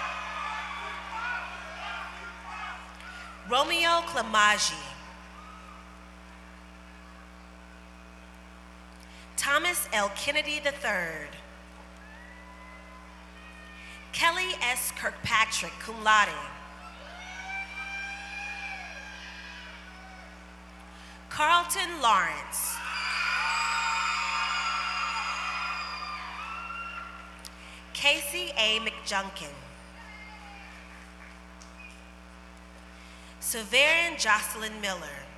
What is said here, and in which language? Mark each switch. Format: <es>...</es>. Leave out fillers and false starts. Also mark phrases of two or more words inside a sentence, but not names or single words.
<en>Romeo Klamaji. Thomas L. Kennedy III. Kelly S. Kirkpatrick,</en> <la>cum laude.</la> <en>Carlton Lawrence. Casey A. McJunkin. Severin Jocelyn Miller.</en>